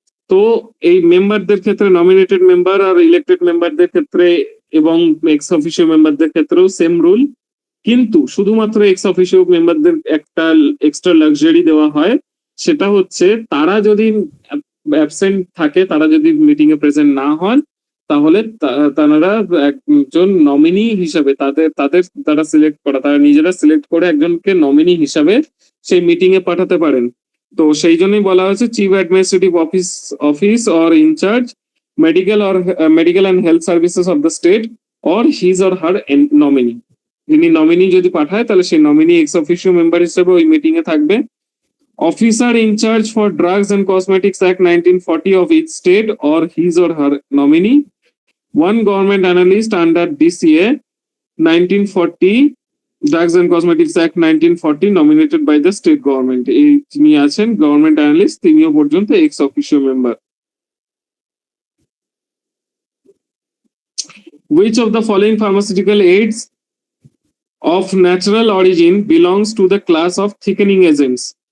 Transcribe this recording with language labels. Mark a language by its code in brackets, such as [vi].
[bn] তো এই মেম্বারদের ক্ষেত্রে নমিনেটেড মেম্বার আর ইলেক্টেড মেম্বারদের ক্ষেত্রে এবং এক্স অফিসিও মেম্বারদের ক্ষেত্রেও সেম রুল, কিন্তু শুধুমাত্র এক্স অফিসিও মেম্বারদের একটা এক্সট্রা লাক্সারি দেওয়া হয়, সেটা হচ্ছে তারা যদি অ্যাবসেন্ট থাকে, তারা যদি মিটিং এ প্রেজেন্ট না হন, তাহলে তারা একজন নমিনি হিসাবে তারা সিলেক্ট করা, তারা নিজেরা সিলেক্ট করে একজনকে নমিনি হিসাবে সেই মিটিং এ পাঠাতে পারেন। তো সেই জন্যই বলা হয়েছে [en] Chief administrative office or incharge medical and health services of the state or his or her nominee. [bn] যিনি নমিনি যদি পাঠায় তাহলে সেই নমিনি এক্স অফিসিও মেম্বার হিসেবে ওই মিটিং এ থাকবে। [en] Officer incharge for drugs and cosmetics act 1940 of each state or his or her nominee। One government analyst under DCA 1940 Drugs and Cosmetics Act 1940 nominated by the state government। [bn] এই যিনি আছেন government analyst, তিনিও পর্যন্ত x officio member. [en] Which of the following pharmaceutical aids of natural origin belongs to the class of thickening agents?